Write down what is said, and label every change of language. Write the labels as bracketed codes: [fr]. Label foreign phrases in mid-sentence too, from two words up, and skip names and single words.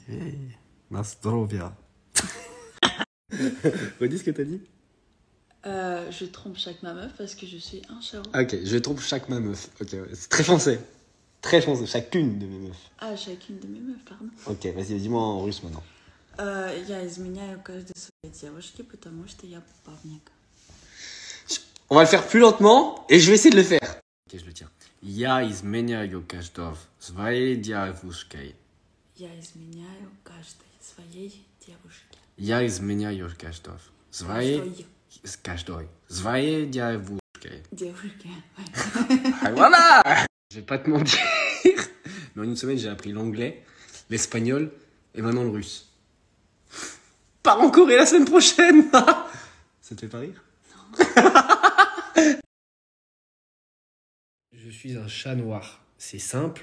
[fr] Hey, Nastrovia. Redis ce que t'as dit. Je trompe chaque ma meuf parce que je suis un charron. Ok, je trompe chaque ma meuf. Ok, ouais, c'est très français. Très français, chacune de mes meufs. Ah, chacune de mes meufs, pardon. Ok, vas-y, dis-moi en russe maintenant. [ru] Я изменяю каждой своей девушке, потому что я бабник. [fr] On va le faire plus lentement et je vais essayer de le faire. Ok, je le tiens. [ru] Я изменяю каждой своей девушкой. Я изменяю каждой своей девушке. Я изменяю каждой своей девушкой. Девушке. [fr] Ah, voilà. Je vais pas te mentir. Mais en une semaine, j'ai appris l'anglais, l'espagnol et maintenant le russe. Pars en Corée la semaine prochaine. Ça te fait pas rire? Je suis un chat noir. C'est simple.